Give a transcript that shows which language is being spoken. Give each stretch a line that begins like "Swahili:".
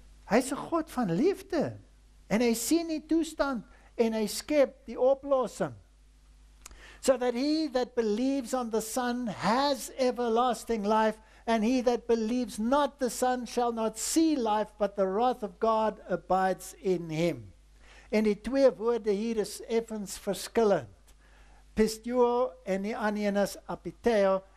Afrikaans: Hy is 'n God van liefde, en hy sien die toestand, en hy skep die oplossing.
English: So that he that believes on the Son has everlasting life, and he that believes not the Son shall not see life, but the wrath of God abides in him.
Afrikaans: En die twee woorde hier is effens verskillend. Pisteuo en die ander een is apiteo.